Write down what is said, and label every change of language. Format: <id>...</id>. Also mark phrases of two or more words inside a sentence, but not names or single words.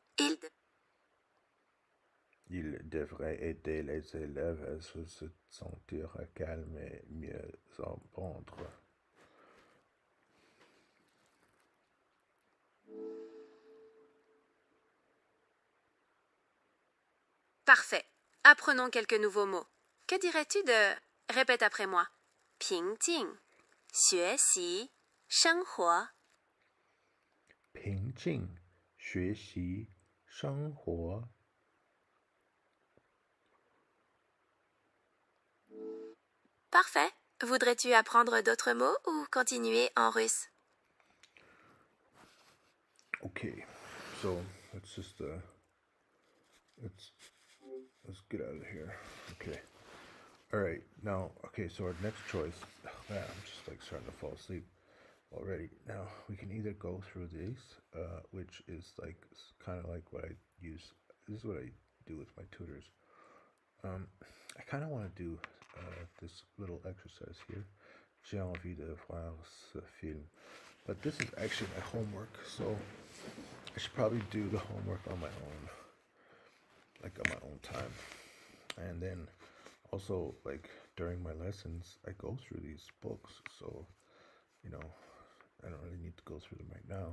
<fr>Il devrait aider les élèves à se sentir calmes et mieux apprendre. Parfait. Apprenons quelques nouveaux mots. Que dirais-tu de... Répète après moi.</fr> <zh>平静,学习,生活. 平静,学习,生活.</zh> <fr>Parfait. Voudrais-tu apprendre d'autres mots ou continuer en russe?</fr> <en>Okay, so let's just let's get out of here. Okay. All right. Now, okay, so our next choice. Oh, man, I'm just like starting to fall asleep already. Now, we can either go through these, which is like kind of like what I use. This is what I do with my tutors. I kind of want to do this little exercise here.</en> <fr>J'ai envie de voir ce film.</fr> <en>But this is actually my homework, so I should probably do the homework on my own, like on my own time. And then also, like during my lessons, I go through these books, so you know, I don't really need to go through them right now.</en>